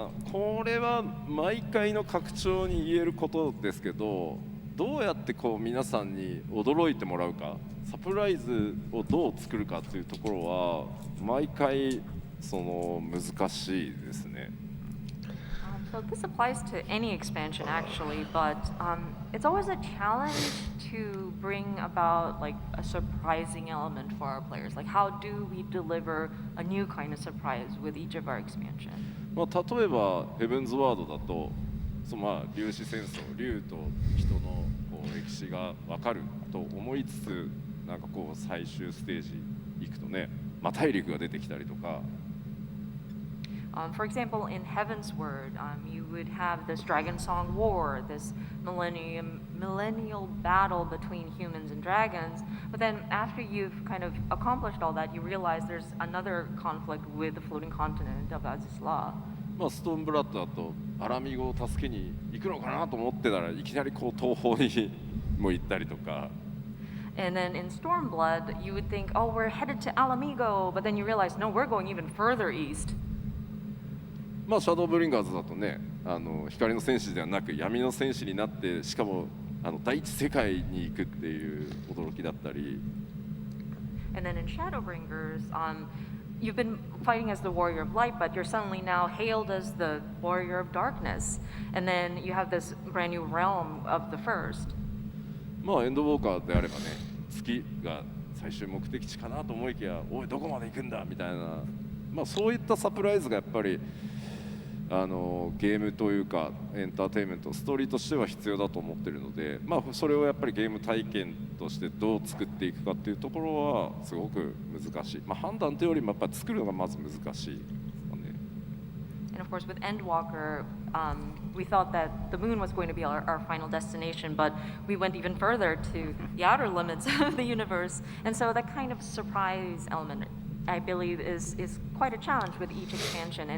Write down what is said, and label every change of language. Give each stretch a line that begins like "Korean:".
Japanese: これは毎回の拡張に言えることですけど、どうやってこう皆さんに驚いてもらうか、サプライズをどう作るかというところは毎回難しいですね。
English: So this applies to any expansion actually, but it's always a challenge to bring about like a surprising element for our players. Like how do we deliver a new kind of surprise with each of our expansion?
Japanese: 例えばヘブンズワードだと、粒子戦争、竜と人のこう歴史が分かると思いつつ、なんかこう最終ステージ行くとね、大陸が出てきたりとか。
English: For example, in Heaven's Word, you would have this Dragon Song War, this millennial battle between humans and dragons. But then after you've kind of accomplished all that, you realize there's another conflict with the floating continent of Azizla.
Japanese: ストーンブラッドだとアラミゴを助けに行くのかなと思ってたらいきなりこう東方にも行ったりとか。
English: And then in Stormblood, you would think, oh, we're headed to Alamigo, but then you realize, no, we're going even further east.
Japanese: シャドーブリンガーズだとね、光の戦士ではなく闇の戦士になって、しかも第一世界に行くっていう驚きだったり。
English: And then in Shadowbringers, you've been fighting as the warrior of light, but you're suddenly now hailed as the warrior of darkness. And then you have this brand new realm of the first.
Japanese: エンドウォーカーであればね、月が最終目的地かなと思いきや、おいどこまで行くんだみたいな、まあ、そういったサプライズがやっぱりゲームというかエンターテインメントストーリーとしては必要だと思ってるので、まあ、それをやっぱりゲーム体験としてどう作っていくかっていうところはすごく難しい、まあ、判断というよりもやっぱり作るのがまず難しい。
English: And of course, with Endwalker, we thought that the moon was going to be our final destination, but we went even further to the outer limits of the universe. And so that kind of surprise element, I believe, is quite a challenge with each expansion.